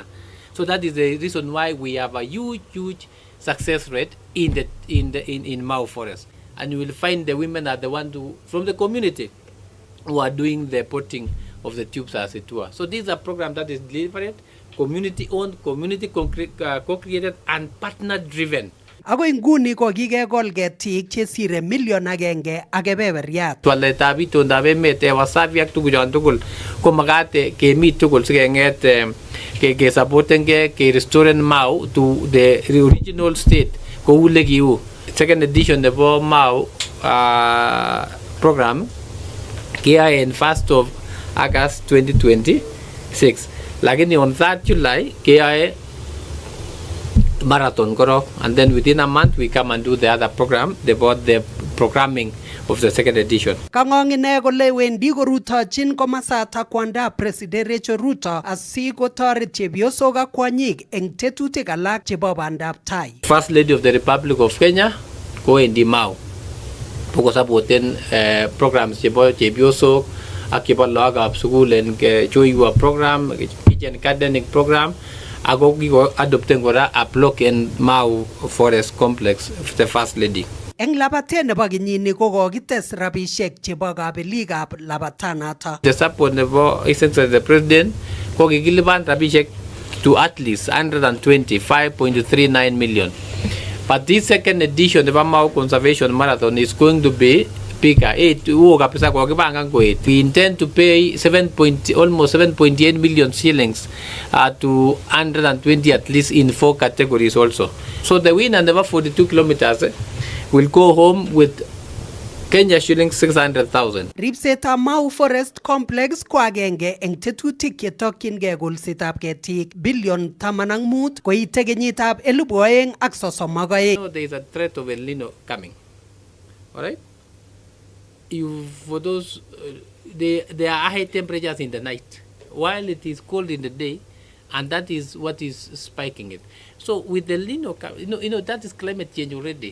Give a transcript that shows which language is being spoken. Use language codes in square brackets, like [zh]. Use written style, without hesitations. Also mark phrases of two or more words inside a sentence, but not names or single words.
[en] So that is the reason why we have a huge success rate in Mau Forest. And you will find the women are the one from the community who are doing the potting of the tubes as it were. So this is a program that is delivered, community-owned, co-created and partner-driven. [kln] Agoi nguni ko kikekol ketik chesire million agenge ak kebeberiat. Waletab itondab emet wasafi ak tuguchon tugul ko magat kemi tugul sikeng'et ke-supportengei ke-restoren Mau [en] to the original state [kln] kou lekiu. [en] Second edition [kln] nebo Mau program keyae [en] in 1st of August 2026. Lakini on 3rd July [kln] keyae marathon korok, [en] and then within a month we come and do the other program about the programming of the second edition. [kln] Kang'ong ine kole wendi korutochin komosata kwandab President Rachel Ruto asikotoret chepyosok ak kwonyik eng tetutik alak chebo bandab tai. [en] First Lady of the Republic of Kenya [kln] kowendi Mau kokosapoten programs chebo chepyosok ak chebo lagokab sukul en Choiwa program, [en] kitchen gardening program, [kln] ako kiko adopten kora [en] a block in Mau Forest Complex the First Lady. [kln] Eng labatet nebo kenyini ko kokites rabisiek chebo kabelikab labatanata. [en] The support [kln] nebo [en] Excellency the President [kln] ko kikilipan rabisiek [en] to at least 125.39 million. But this second edition of Mau Conservation Marathon is going to be bigger. We intend to pay almost 7.8 million shillings to 120 at least in 4 categories also. So the winner and the 42 kilometers will go home with Kenya shillings 600,000. Ripsetab Mau Forest Complex ko agenge eng tetutik chetokyingei kolsetab ketik billion 15 koite kenyitab 2032. So there is a threat of El Nino coming. All right? For those, there are high temperatures in the night, while it is cold in the day, and that is what is spiking it. So with the El Nino, that is climate change already.